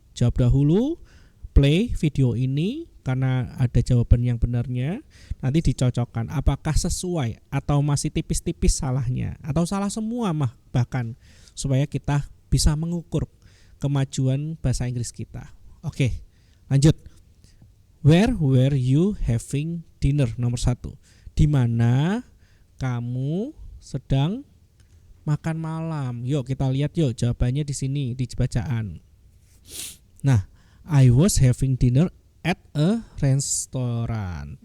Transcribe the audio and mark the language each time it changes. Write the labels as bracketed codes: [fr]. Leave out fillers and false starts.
[id] Jawab dahulu, play video ini karena ada jawaban yang benarnya. Nanti dicocokkan apakah sesuai atau masih tipis-tipis salahnya, atau salah semua bahkan, supaya kita bisa mengukur kemajuan bahasa Inggris kita. Oke, lanjut. [en] Where were you having dinner? [id] Nomor 1. Di mana kamu sedang makan malam? Yuk kita lihat yuk jawabannya di sini di bacaan. [en] Nah, I was having dinner at a restaurant.